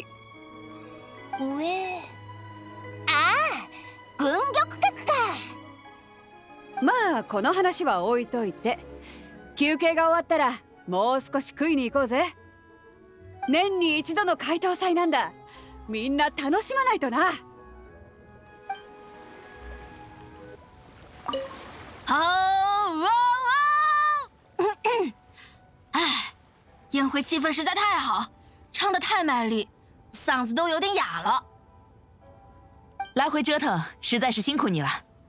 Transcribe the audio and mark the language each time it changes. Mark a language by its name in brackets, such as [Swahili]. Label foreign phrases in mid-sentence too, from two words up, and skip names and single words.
[Japanese] 上？ああ、軍玉閣か。まあこの話は置いといて、休憩が終わったらもう少し食いに行こうぜ。年に一度の解凍祭なんだ。みんな楽しまないとな。 [Chinese] 宴会气氛实在太好，唱得太卖力，嗓子都有点哑了。来回折腾，实在是辛苦你了。